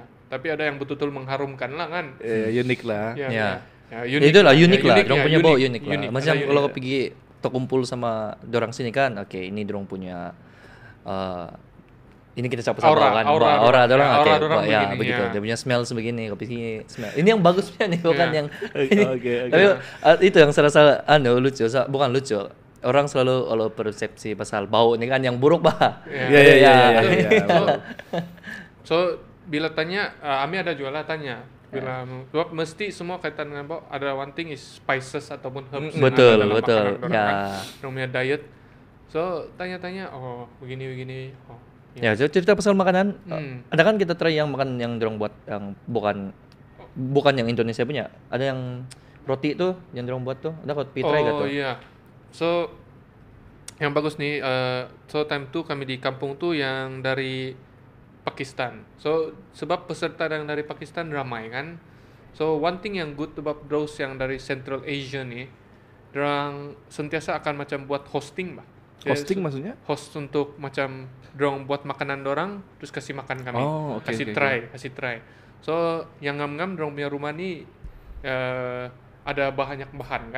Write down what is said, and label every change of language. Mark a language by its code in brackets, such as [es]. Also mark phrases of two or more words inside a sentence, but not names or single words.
[ms] Tapi ada yang betul-betul mengharumkan lah kan. Unik lah. Ya, itulah unik lah. Orang punya bau unik lah. Macam kalau pergi terkumpul sama dorang sini kan, oke ini dorang punya ini kita campur sama kan, aura dorang, oke, ya begitu. Dia punya smell sebegini, kopi sini smell. Ini yang bagusnya nih, bukan yang ini. Tapi itu yang saya rasa lucu, bukan lucu. Orang selalu persepsi pasal bau nih kan yang buruk bah. Iya. So bila tanya, Ami ada juga lah tanya. Bila mesti semua kaitan dengan bau, ada [en] one thing is spices [ms] ataupun herbs. Betul. Ya. Namanya diet. So tanya-tanya, oh begini. Oh. Ya, cerita pasal makanan. Ada kan kita try yang makan yang dorong buat yang bukan yang Indonesia punya. Ada yang roti tuh yang dorong buat tuh. Ada kopi try gitu. Oh iya. So yang bagus nih, so time tuh kami di kampung tuh yang dari Pakistan. So sebab peserta yang dari Pakistan ramai kan. So [en] one thing [ms] yang [en] good about those [ms] yang dari Central Asia nih, dorang sentiasa akan macam buat hosting bah. Hosting maksudnya? Host untuk macam dorang buat makanan dorang terus kasih makan kami. Kasih try. So yang ngam-ngam dorang punya rumah nih ada banyak bahan kan.